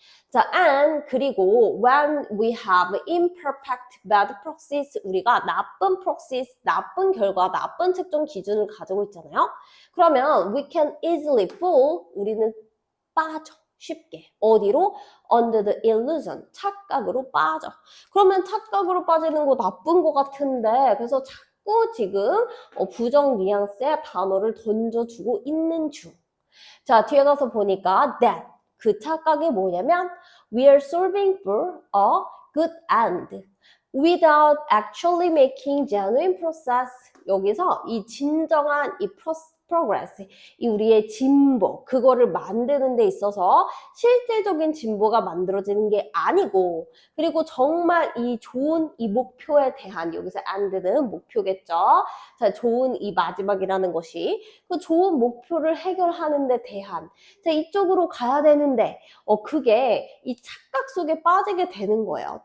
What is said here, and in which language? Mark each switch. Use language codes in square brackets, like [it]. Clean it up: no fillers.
[ko] 자, [en] and [ko] 그리고 [en] when we have imperfect bad proxies [ko] 우리가 나쁜 proxies, 나쁜 결과, 나쁜 측정 기준을 가지고 있잖아요. 그러면 [en] we can easily fall [ko] 우리는 빠져 쉽게 어디로? [en] under the illusion [ko] 착각으로 빠져. 그러면 착각으로 빠지는 거 나쁜 거 같은데 그래서 자꾸 지금 부정 뉘앙스의 단어를 던져주고 있는 중. 자, 뒤에 가서 보니까 [en] that [ko] 그 착각이 뭐냐면 [en] we are solving for a good end without actually making genuine process. [ko] 여기서 이 진정한 이 progress, 이 우리의 진보, 그거를 만드는 데 있어서 실제적인 진보가 만들어지는 게 아니고 그리고 정말 이 좋은 이 목표에 대한 여기서 and는 목표겠죠. 자, 좋은 이 마지막이라는 것이 그 좋은 목표를 해결하는 데 대한 자, 이쪽으로 가야 되는데 그게 이 착각 속에 빠지게 되는 거예요.